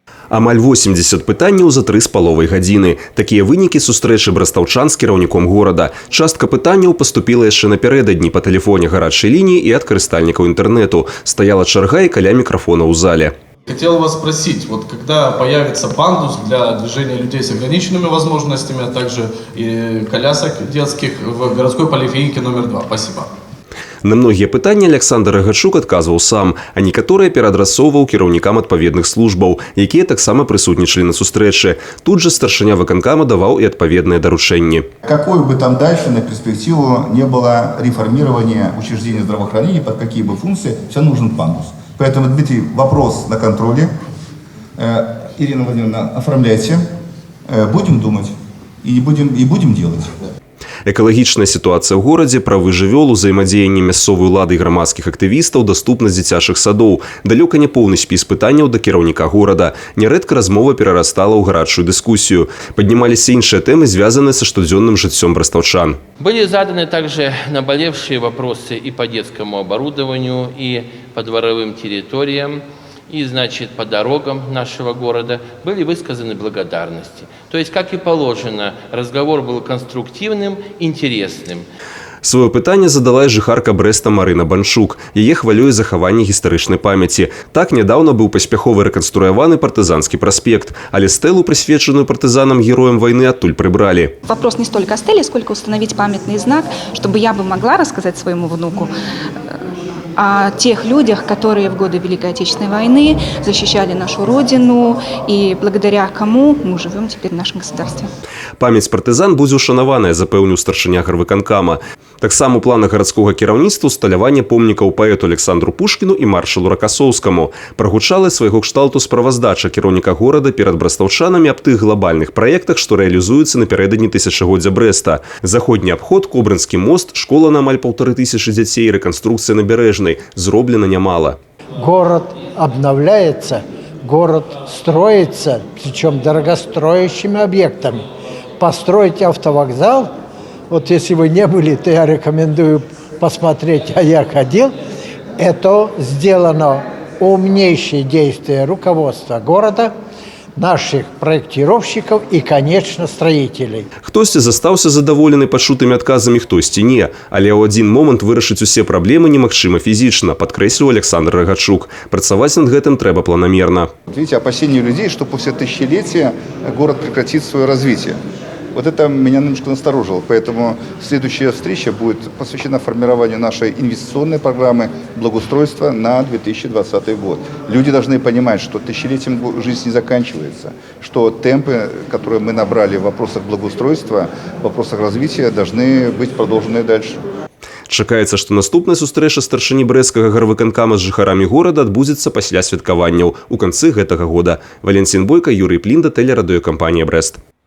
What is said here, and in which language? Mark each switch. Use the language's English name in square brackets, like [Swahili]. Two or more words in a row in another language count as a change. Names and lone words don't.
[Belarusian] Амаль 80 пытанняў за 3,5 гадзіны. Такія вынікі сустрэчы брастаўчан з кіраўніком горада. Частка пытанняў паступіла яшчэ напярэдадні па тэлефоне гарачай лініі і ад карыстальнікаў інтэрнэту. Стаяла чарга і каля мікрафона ў зале. [Russian] Хотел вас спросить, вот когда появится пандус для движения людей с ограниченными возможностями, а также и колясок детских в городской поликлинике номер 2? Спасибо. [Belarusian] На многія пытанні Александр Рагачук адказваў сам, а некаторыя пераадрасоўваў кіраўнікам адпаведных службаў, якія таксама прысутнічалі на сустрэчы. Тут же старшыня выканкама даваў і адпаведныя даручэнні. [Russian] Какой бы там дальше на перспективу не было реформирования учреждений здравоохранения, под какие бы функции, все нужен пандус. Поэтому, Дмитрий, вопрос на контроле. Ирина Владимировна, оформляйте. Будем думать и будем делать. [Belarusian] Экалагічная сітуацыя ў горадзе, правы жывёл, узаемадзеянне мясцовай улады і грамадскіх актывістаў, даступнасць дзіцячых садоў. Далёка не поўны спіс пытанняў да кіраўніка горада. Нярэдка размова перарастала ў гарачую дыскусію. Паднімаліся іншыя тэмы, звязаныя са штодзённым жыццём брастаўчан. [Russian] Были заданы также наболевшие вопросы и по детскому оборудованию, и по дворовым территориям, и, значит, по дорогам нашего города были высказаны благодарности. То есть, как и положено, разговор был конструктивным, интересным. [Belarusian] Свое пытанне задала і жыхарка Брэста Марына Банчук. Яе хвалюе захаванне гістарычнай памяці. Так нядаўна быў паспяхова рэканструяваны партызанскі праспект, але стэлу, прысвечаную партызанам-героям войны, адтуль прыбралі. [Russian] Вопрос не столько о стеле, сколько установить памятный знак, чтобы я бы могла рассказать своему внуку о тех людях, которые в годы Великой Отечественной войны защищали нашу Родину и благодаря кому мы живем теперь в нашем государстве. [Belarusian] Памяць партызан будзе ушанаваная, запэўніў старшыня гарвыканкама. Таксама у планах гарадскога кіраўніцтва усталяванне помнікаў паэту Александру Пушкіну і маршалу Ракасоўскаму. Прагучала свайго кшталту справаздача кіраўніка горада перад брастаўчанамі аб тых глобальных праектах, што рэалізуюцца напярэдадні тысячагоддзя Брэста. Заходні абход, Кобрынскі мост, школа на амаль 1500 дзяцей, рэканструкцыя набярэжнай. Зроблена нямала. [Russian] Город обновляется, город строится, причем дорогостроящими объектами. Построить автовокзал, вот если вы не были, то я рекомендую посмотреть, а я ходил. Это сделано умнейшее действие руководства города, наших проектировщиков и, конечно, строителей. [Belarusian] Хтосьці застаўся задаволены пачутымі адказамі, хтосьці не. Але ў адзін момант вырашыць усе праблемы немагчыма фізічна, падкрэсліў Александр Рагачук. Працаваць над гэтым трэба планамерна. [Russian] Видите, опасения людей, что после тысячелетия город прекратит свое развитие. Вот это меня немножко насторожило. Поэтому следующая встреча будет посвящена формированию нашей инвестиционной программы благоустройства на 2020 год. Люди должны понимать, что тысячелетием жизнь не заканчивается, что темпы, которые мы набрали в вопросах благоустройства, в вопросах развития, должны быть продолжены дальше. [Belarusian] Чакаецца, што наступная сустрэча старшыні брэсцкага гарвыканкама з жыхарамі горада адбудзецца пасля святкаванняў у канцы гэтага года. Валенцін Бойка, Юрый Плінда, тэлерадыёкампанія «Брэст».